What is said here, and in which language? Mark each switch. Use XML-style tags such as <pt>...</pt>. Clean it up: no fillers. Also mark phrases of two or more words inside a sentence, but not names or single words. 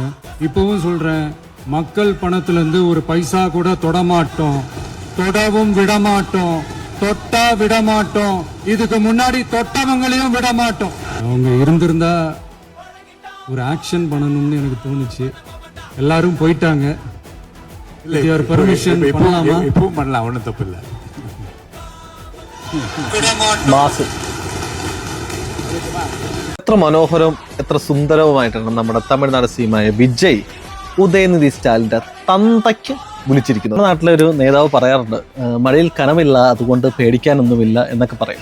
<ta>இப்பவும் சொல்றேன், மக்கள் பணத்துல இருந்து ஒரு பைசா கூட தொடமாட்டோம், தொடவும் விடமாட்டோம், தொட்டா விடமாட்டோம், இதுக்கு முன்னாடி தொட்டவங்களையும் விடமாட்டோம். அவங்க இருந்திருந்தா ஒரு ஆக்ஷன் பண்ணணும்னு எனக்கு தோணுச்சு. எல்லாரும் போயிட்டாங்க. பெர்மிஷன் பண்ணலாமா? இப்பவும் பண்ணலாம், ஒன்றும் தப்பு இல்லை.</ta> <ml>മാസ് എത്ര മനോഹരവും എത്ര സുന്ദരവുമായിട്ടാണ് നമ്മുടെ തമിഴ്നാട് സീമായ വിജയ് ഉദയനിധി സ്റ്റാലിന്റെ തന്തയ്ക്ക് വിളിച്ചിരിക്കുന്നത്. നമ്മുടെ നാട്ടിലെ ഒരു നേതാവ് പറയാറുണ്ട്, മഴയിൽ കനമില്ല അതുകൊണ്ട് പേടിക്കാനൊന്നുമില്ല എന്നൊക്കെ പറയും.</ml>